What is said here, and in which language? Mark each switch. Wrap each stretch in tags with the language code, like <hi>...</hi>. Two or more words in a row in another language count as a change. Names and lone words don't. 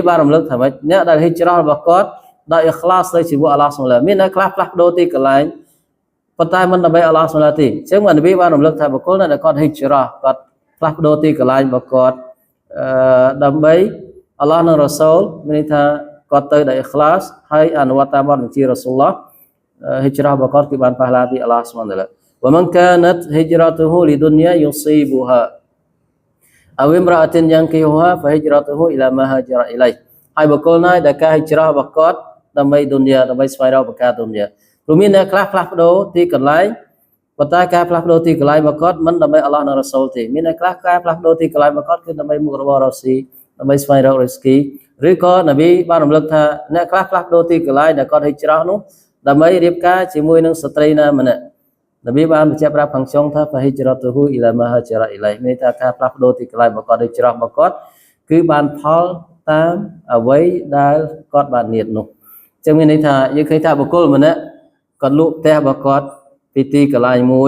<km>បានរំលឹកថាម៉េចអ្នកដែលហិជ្រោះរបស់គាត់ដោយអ៊ីខ្លាសទៅជាមួយអល់ឡោះស៊ុបហានមានអ្នកខ្លះផ្លាស់ប្ដូរទីកន្លែងប៉ុន្តែមិនដើម្បីអល់ឡោះស៊ុបហានទេអញ្ចឹងនប៊ីបានរំលឹកថាបុគ្គលដែលគាត់ហិជ្រោះគាត់ផ្លាស់ប្ដូរទីកន្លែងរបស់គាត់ដើម្បីអល់ឡោះនិងរ៉ូសូលមានន័យថាគាត់ទៅដោយអ៊ីខ្លាសហើយអនុវត្តតាមបទបញ្ជារ៉ូស៊ូលឡោះហិជ្រោះរបស់គាត់គឺបានប៉ះឡាពីអល់ឡោះស៊ុបហានតាឡា</km> <ar>ومن كانت هجرته لدنيا يصيبها أو امرأة ينكحها فهجرته إلى ما هاجر إليه</ar> <km>ហើយបុគ្គលណាដែលការហិជ្រោះរបស់គាត់ដើម្បីឌុនយ៉ាដើម្បីស្វែងរកប្រការឌុនយ៉ាព្រោះមានអ្នកខ្លះផ្លាស់ប្ដូរទីកន្លែងប៉ុន្តែការ ផ្លាស់ប្ដូរទីកន្លែងរបស់គាត់មិនដើម្បីអល់ឡោះនិងរ៉ូសូលទេមានអ្នកខ្លះការផ្លាស់ប្ដូរទីកន្លែងរបស់គាត់គឺដើម្បីមុខរបររកស៊ីដើម្បី ស្វែងរករីស្គីឬក៏នប៊ីបានរំលឹកថាអ្នកខ្លះផ្លាស់ប្ដូរទីកន្លែងដែលគាត់ហិជ្រោះនោះដើម្បីរៀបការជាមួយនឹងស្ត្រីណាម្នាក់នប៊ីបានបញ្ជាក់ប្រាប់ខាងចុងថា</km> <ar>هجرته إلى ما هاجر إليه</ar> <km>មានថាការផ្លាស់ប្ដូរទីកន្លែងរបស់គាត់ហិជ្រោះរបស់គាត់គឺបានផលតាមអ្វីដែលគាត់បាននិយាយនោះអញ្ចឹងមានន័យថាយើងឃើញថាបុគ្គលម្នាក់គាត់លក់ផ្ទះរបស់គាត់ពីទីកន្លែងមួយ</km>